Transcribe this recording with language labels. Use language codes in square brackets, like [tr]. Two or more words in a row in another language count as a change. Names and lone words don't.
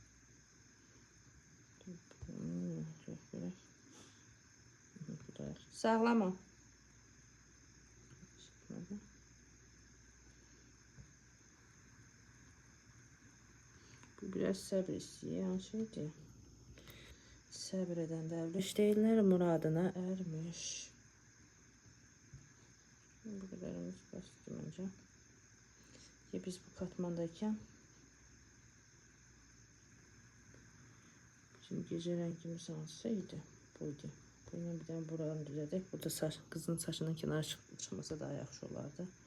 [tr] Sağlama. [az] Bu biraz səbir istəyən şeydir. Səbir edən dərviş deyirlər, muradına ermiş. [tr] Bu kadarımız basit bence. Ya biz bu katmandayken bizim gece rengimiz olsaydı buydu. [az] Bunu bir tane buradan düzəldik. Burada saç, kızın saçının kenarı çıxmasa daha yaxşı olardı.